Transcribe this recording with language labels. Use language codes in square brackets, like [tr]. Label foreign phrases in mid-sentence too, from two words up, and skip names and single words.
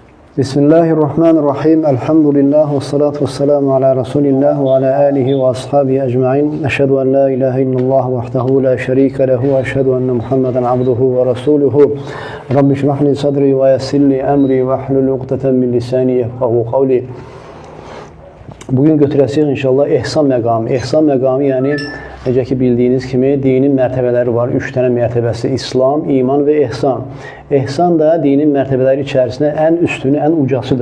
[ar] بسم الله الرحمن الرحيم. الحمد لله والصلاة والسلام على رسول الله وعلى آله وأصحابه أجمعين. أشهد أن لا إله إلا الله وحده لا شريك له وأشهد أن محمدا عبده ورسوله. رب اشرح لي صدري ويسر لي أمري واحلل عقدة من لساني يفقهوا قولي. [az] Bugün götürəsirik inşallah ihsan məqamı. İhsan məqamı yəni necə ki bildiyiniz kimi dinin mərtəbələri var. 3 dənə mərtəbəsi: İslam, iman və ihsan. İhsan da dinin mərtəbələri içərisində ən üstünü, ən ucasıdır.